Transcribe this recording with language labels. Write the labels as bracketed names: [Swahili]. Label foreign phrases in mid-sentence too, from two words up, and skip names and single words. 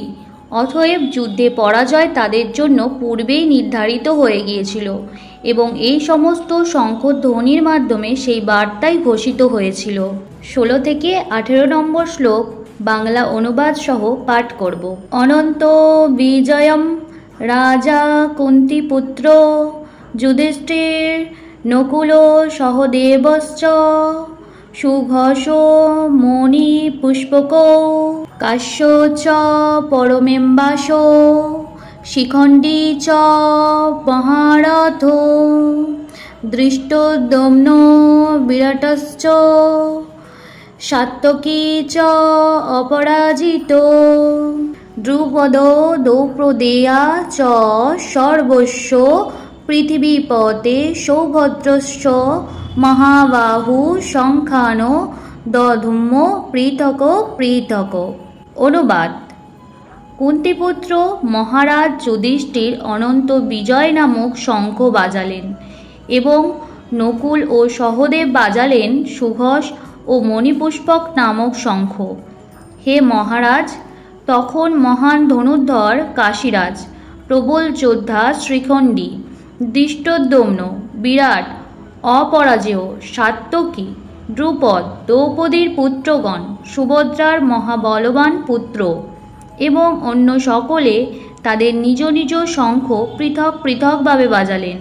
[Bangla] অতএব যুদ্ধে পরাজয় তাদের জন্য পূর্বেই নির্ধারিত হয়ে গিয়েছিল এবং এই সমস্ত শঙ্খধ্বনির মাধ্যমে সেই বার্তাই ঘোষিত হয়েছিল। 16 থেকে 18 নম্বর শ্লোক বাংলা অনুবাদ সহ পাঠ করব। [Sanskrit] অনন্ত বিজয়ম রাজা কুন্তিপুত্র যুধিষ্ঠির নকুল সহদেবশ্চ সুঘোষ মণি পুষ্পক কাশ্য চ পরমেম্বাস শিখণ্ডী চ মহারথ দৃষ্টদ্যম্ন বিরাটশ্চ সাত্যকী চ অপরাজিত দ্রুপদ দ্রৌপদেয়া চ সর্বস্ব পৃথিবীপতে সৌভদ্রশ্চ মহাবাহু শঙ্খান দধুম্য পৃথক পৃথক। [Bangla] অনুবাদ: কুন্তিপুত্র মহারাজ যুধিষ্ঠির অনন্ত বিজয় নামক শঙ্খ বাজালেন এবং নকুল ও সহদেব বাজালেন সুঘোষ ও মণিপুষ্পক নামক শঙ্খ। হে মহারাজ, তখন মহান ধনুর্ধর কাশীরাজ, প্রবল যোদ্ধা শ্রীখণ্ডী, ধৃষ্টদ্যুম্ন, বিরাট, অপরাজেয়, সাত্যকী, দ্রুপদ, দ্রৌপদীর পুত্রগণ, সুভদ্রার মহাবলবান পুত্র এবং অন্য সকলে তাদের নিজ নিজ শঙ্খ পৃথক পৃথকভাবে বাজালেন।